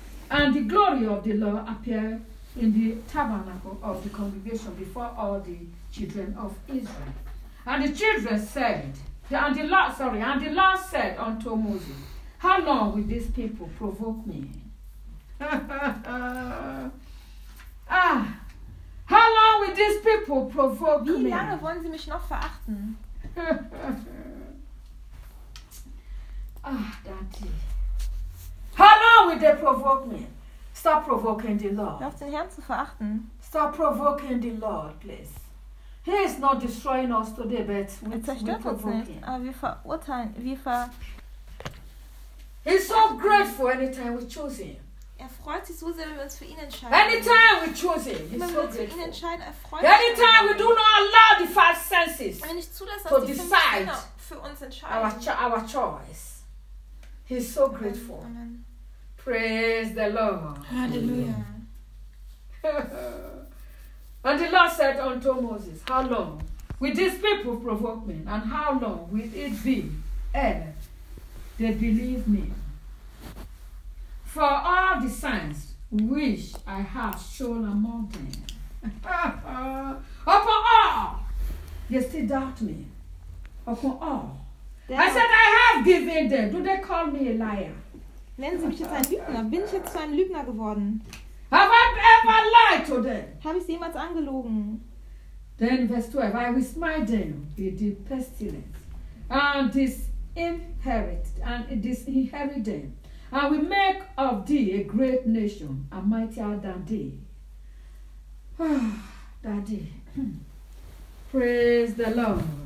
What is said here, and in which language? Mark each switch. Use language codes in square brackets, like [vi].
[en] And the glory of the Lord appeared in the tabernacle of the congregation before all the children of Israel. And the children said, and the Lord said unto Moses, how long will these people provoke me? How long will these people provoke [de] me? Wie lange wollen sie mich noch verachten? [en] Ah, Daddy. How long will they provoke me? Stop provoking the Lord. [de] Hör auf, den Herrn zu verachten. [en] Stop provoking the Lord, please. He is not destroying us today, but we [de] zerstört uns nicht, aber wir verurteilen, [en] He's so grateful anytime we choose him. [de] Er freut sich so sehr, wenn wir uns für ihn entscheiden. [en] Anytime we choose him, [de] wenn [en] so [de] wir [en] grateful. [de] Uns für ihn entscheiden, er freut sich. [en] Anytime we do not allow the five senses [de] wenn ich zulasse, dass die fünf Sinne für uns entscheiden. [en] Our choice. He's so grateful. Amen. Praise the Lord. Hallelujah. And the Lord said unto Moses, how long will these people provoke me? And how long will it be ere they believe me? For all the signs which I have shown among them, upon all, they still doubt me. Upon all. I said, I have given them. Do they call me a liar? [de] Nennen Sie mich jetzt ein Lügner. Bin ich jetzt zu einem Lügner geworden? [en] Have I ever lied to them? [de] Habe ich Sie jemals angelogen? [en] Then verse 12, I will smite them with the pestilence and disinherit them. I will make of thee a great nation and mightier than thee. Daddy. Praise the Lord.